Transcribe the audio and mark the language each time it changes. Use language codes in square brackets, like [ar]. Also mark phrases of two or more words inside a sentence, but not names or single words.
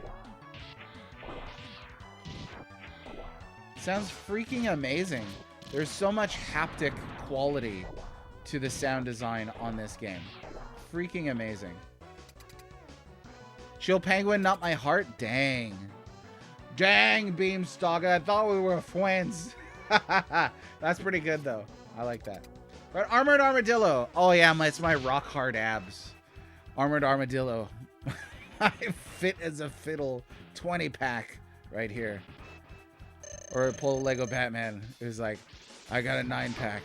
[en] Sounds freaking amazing. There's so much haptic quality to the sound design on this game. Freaking amazing. Chill Penguin, Not My Heart? Dang. Dang, Beamstalker. I thought we were friends. That's pretty good, though. I like that. But Armored Armadillo. Oh, yeah, it's my rock hard abs. Armored Armadillo. I fit as a fiddle 20-pack right here. Or pull a Lego Batman. It was like, I got a 9-pack.